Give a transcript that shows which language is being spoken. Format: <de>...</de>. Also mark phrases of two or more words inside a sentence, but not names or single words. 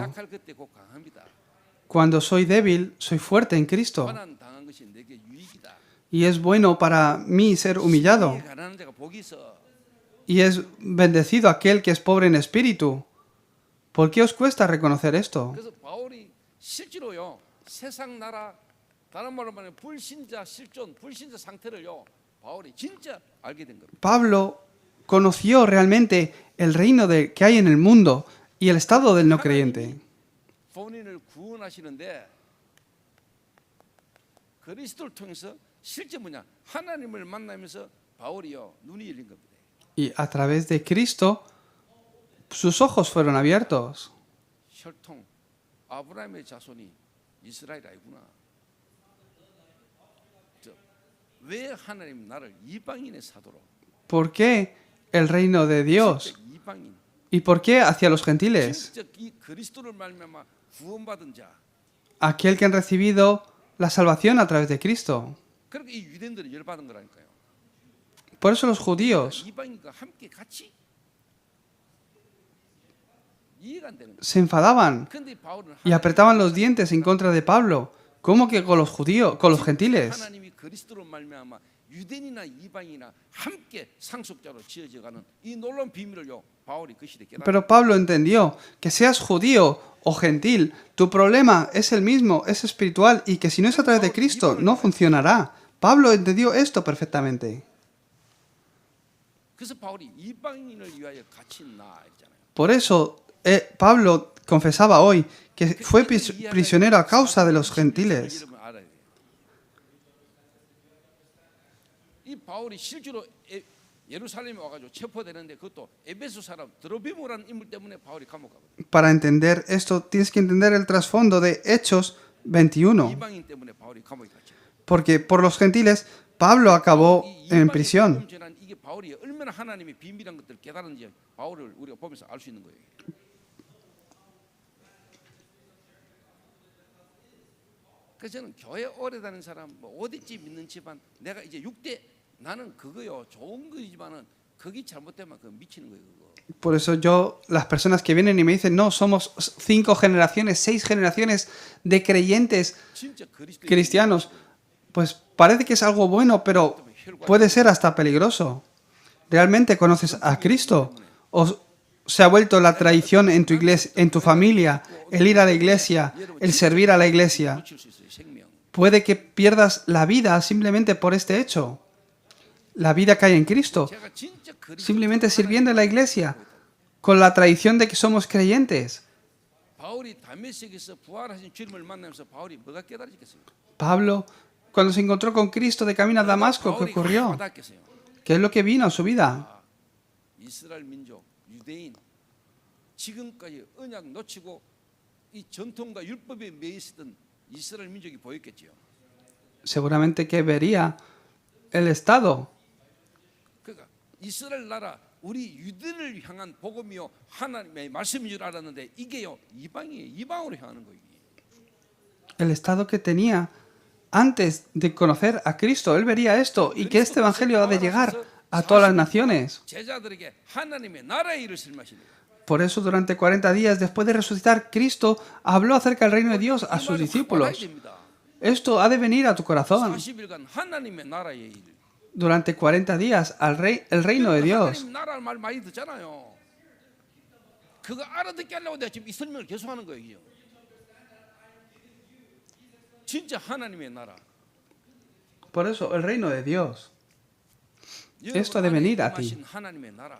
<ko>약할 그때 곧 강합니다.</ko> <es>Cuando soy débil, soy fuerte en Cristo.</es> <ko>고난 당한 것이 내게 유익이다.</ko> <es>Y es bueno para mí ser humillado.</es> <ko>심령이 가난한 자가 복이 있어.</ko> <es>Y es bendecido aquel que es pobre en espíritu. ¿Por qué os cuesta reconocer esto?</es> <ko>그래서 바울이 실제로요 세상 나라 다른 말로 말하면 불신자 실존 불신자 상태를요 바울이 진짜 알게 된 겁니다.</ko> <es>Pablo conoció realmente el reino que hay en el mundo y el estado del no creyente.</es> <ko>본인을 구원하시는데 그리스도를 통해서 실제 뭐냐 하나님을 만나면서 바울이요 눈이 열린 겁니다.</ko> <es>Y a través de Cristo, sus ojos fueron abiertos.</es> <ko>혈통 아브라함의 자손이 이스라엘 아니구나. 왜 하나님 나를 이방인의 사도로?</ko> <es>¿Por qué el reino de Dios?</es> <ko>진짜 이방인.</ko> <es>¿Y por qué hacia los gentiles?</es> <ko>진짜 이 그리스도를 말미암아 구원받은 자.</ko> <es>Aquel que han recibido la salvación a través de Cristo.</es> <ko>그러니까 이 유대인들이 열받은 거라니까요.</ko> <es>Por eso los judíos</es> <ko>이방인과 함께 같이 이해가 안 되는 거예요.</ko> <es>se enfadaban</es> <ko>근데 바울은</ko> <es>y apretaban los dientes en contra de Pablo. ¿Cómo que con los judíos, con los gentiles?</es> <ko>하나님이 그리스도로 말미암아 유대인이나 이방인이나 함께 상속자로 지어져가는 이 놀라운 비밀을요 바울이 그 시대에 깨달았어요.</ko> <es>Pero Pablo entendió que seas judío o gentil, tu problema es el mismo, es espiritual y que si no es a través de Cristo no funcionará. Pablo entendió esto perfectamente.</es> <ko>그래서 바울이 이방인을 위하여 갇힌 나 있잖아요.</ko> <es>Por eso Pablo confesaba hoy que fue prisionero a causa de los gentiles.</es> <ko>여러분 알아야 돼요. 이 바울이 실제로 예루살렘에 와가지고 체포되는데 그것도 에베소 사람 드로비모라는 인물 때문에 바울이 감옥 가거든요.</ko> <es>Para entender esto tienes que entender el trasfondo de Hechos 21.</es> <ko>이방인 때문에 바울이 감옥에 갇혀.</ko> <es>Porque por los gentiles Pablo acabó en prisión.</es> <ko>이게 바울이 얼마나 하나님의 비밀한 것들을 깨달은지 바울을 우리가 보면서 알 수 있는 거예요. 그래서 저는 교회 오래 다니는 사람, 뭐 어디쯤 있는 집안, 내가 이제 6대 나는 그거요 좋은 거지만은 그게 잘못되면 그 미치는 거예요. 그거.</ko> <es>Por eso yo, las personas que vienen y me dicen, no, somos 5 generaciones, 6 generaciones de creyentes</es> <ko>진짜 그리스도</ko> <es>cristianos, pues parece que es algo bueno, pero puede ser hasta peligroso. ¿Realmente conoces a Cristo? ¿O se ha vuelto la tradición en tu iglesia, en tu familia, el ir a la iglesia, el servir a la iglesia?</es> <ko>놓칠 수 있어요. 생명.</ko> <es>Puede que pierdas la vida simplemente por este hecho. La vida que hay en Cristo,</es> <ko>제가 진짜 그리스도</ko> <es>simplemente sirviendo en la iglesia, con la tradición de que somos creyentes.</es> <ko>바울이 다메섹에서 부활하신 주님을 만나면서 바울이 뭐가 깨달아지겠어요?</ko> <es>Pablo, cuando se encontró con Cristo de camino a Damasco, ¿qué</es> <ko>바울이</ko> <es>ocurrió?</es> <ko>와닿겠어요.</ko> <es>¿Qué es lo que vino a su vida?</es> <ko>이스라엘 민족, 유대인 지금까지 언약 놓치고 이 전통과 율법에 매여 있었던 이스라엘 민족이 보였겠지요.</ko> <es>Seguramente que vería el Estado.</es> <ko>그러니까 이스라엘 나라 우리 유대를 향한 복음이요 하나님의 말씀인 줄 알았는데 이게요 이방이에요. 이방으로 향하는 거예요.</ko> <es>El Estado que tenía antes de conocer a Cristo. Él vería esto y que este Evangelio ha de llegar a todas las naciones.</es> <ko>제자들에게 하나님의 나라의 일을 설명하시는 거예요.</ko> <es>Por eso durante 40 días después de resucitar, Cristo habló acerca del reino de Dios a sus discípulos. Esto ha de venir a tu corazón.</es> <ko>40일간 하나님의 나라의 일.</ko> <es>Durante 40 días el reino de Dios.</es> <ko>하나님 나라를 말 많이 듣잖아요. 그거 알아듣게 하려고 내가 지금 이 설명을 계속하는 거예요. 진짜 하나님의 나라.</ko> <es>Por eso el reino de Dios. Esto ha de venir a ti.</es> <ko>하나님의 나라.</ko>